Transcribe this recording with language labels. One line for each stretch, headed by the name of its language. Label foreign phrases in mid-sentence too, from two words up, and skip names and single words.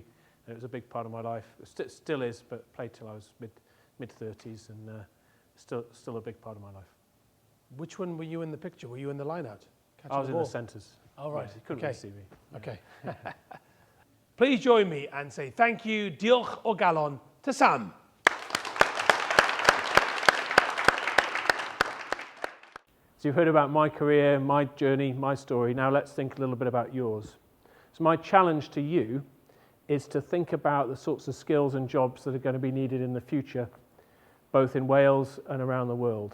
English: And it was a big part of my life. It still is, but played till I was mid-30s, and still a big part of my life. Which one were you in the picture? Were you in the line-out? I was in the centres. Oh, right. Yeah, you couldn't really see me. Okay. Please join me and say thank you,
Welsh: diolch o galon,
English: to Sam. So you've heard about my career, my journey, my story. Now let's think a little bit about yours. So my challenge to you is to think about the sorts of skills and jobs that are going to be needed in the future, both in Wales and around the world.